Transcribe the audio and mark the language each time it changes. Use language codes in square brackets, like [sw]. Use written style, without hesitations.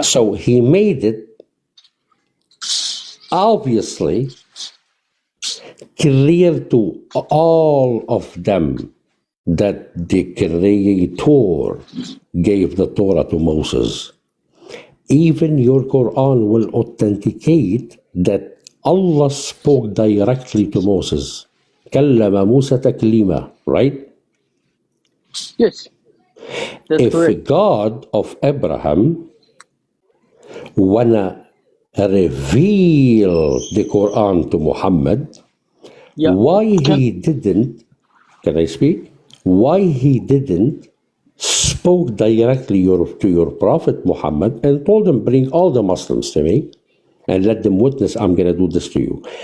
[en] So he made it obviously clear to all of them that the Creator gave the Torah to Moses. Even your Quran will authenticate that Allah spoke directly to Moses. [ar] كلم موسى تكليما, right? [en] Yes. That's if correct. God of Abraham wanna reveal the Quran to Muhammad, why he didn't, can I speak? Why he didn't spoke directly to your Prophet Muhammad and told him, bring all the Muslims to me and let them witness I'm going to do this to you.